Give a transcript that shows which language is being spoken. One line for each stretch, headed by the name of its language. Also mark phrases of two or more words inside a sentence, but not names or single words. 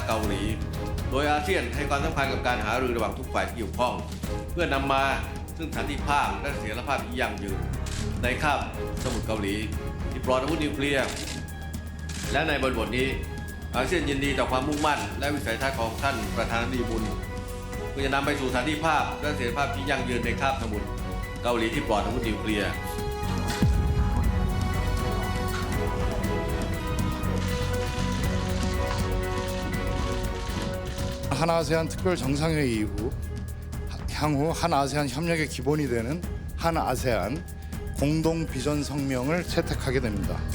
Thai: เกาหลีโดยอาเซียนให้ความสำคัญกับการหารือระหว่างทุกฝ่ายที่เกี่ยวข้องเพื่อนำมาซึ่งสันติภาพและเสถียรภาพที่ยั่งยืนในคาบสมุทรเกาหลีที่ปลอดอาวุธนิวเคลียร์และในบริบทนี้อาเซียนยินดีต่อความมุ่งมั่นและวิสัยทัศน์ของท่านประธานาธิบดีบุญเพื่อจะนำไปสู่สันติภาพและเสถียรภาพที่ยั่งยืนในคาบสมุทรเกาหลีที่ปลอดอาวุธนิวเคลียร์
Korean: 한아세안 특별 정상회의 이후 향후 한아세안 협력의 기본이 되는 한아세안 공동 비전 성명을 채택하게 됩니다.